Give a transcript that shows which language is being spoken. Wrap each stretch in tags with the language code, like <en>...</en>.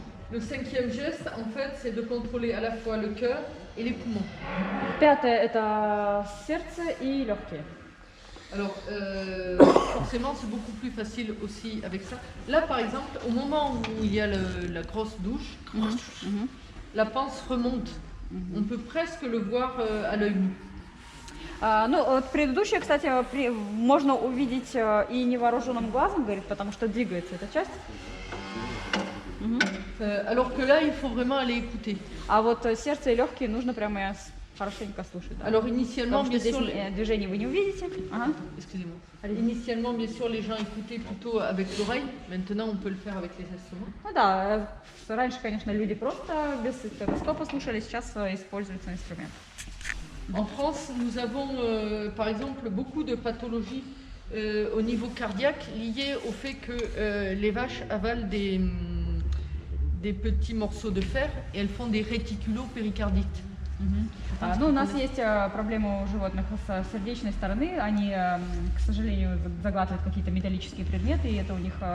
<fr>Le cinquième geste, en fait, c'est de contrôler à la fois le cœur et les poumons.</fr> <ru>Pятое – это сердце и легкие.</ru> <fr>Alors, forcément, c'est beaucoup plus facile aussi avec ça. Là, par exemple, au moment où il y a la grosse douche, la panse remonte. On peut presque le voir à l'œil nu.</fr> <ru>Ну, вот предыдущее, кстати, можно увидеть и невооруженным глазом, говорит, потому что двигается эта часть.</ru> <fr>Alors que là, il faut vraiment aller écouter.</fr> <ru>А вот сердце и легкие нужно прямо хорошенько слушать. Да.</ru> <fr>Alors, initialement,</fr> <ru>Потому что</ru> <fr>bien</fr> <ru>здесь</ru> <fr>sûr,</fr> <ru>движений вы не увидите. Ага.</ru> <fr>excusez-moi. Initialement, bien sûr, les gens écoutaient plutôt avec l'oreille. Maintenant, on peut le faire avec les instruments.</fr> <ru>Ну да, раньше, конечно, люди просто без стетоскопа слушали, сейчас используется инструмент.</ru> <fr>En France, nous avons par exemple beaucoup de pathologies au niveau cardiaque liées au fait que les vaches avalent des petits morceaux de fer et elles font des réticulopéricardites.</fr> <ru>Ну, у нас есть проблемы у животных с сердечной стороны. Они, к сожалению, заглатывают какие-то металлические предметы, и это у них</ru>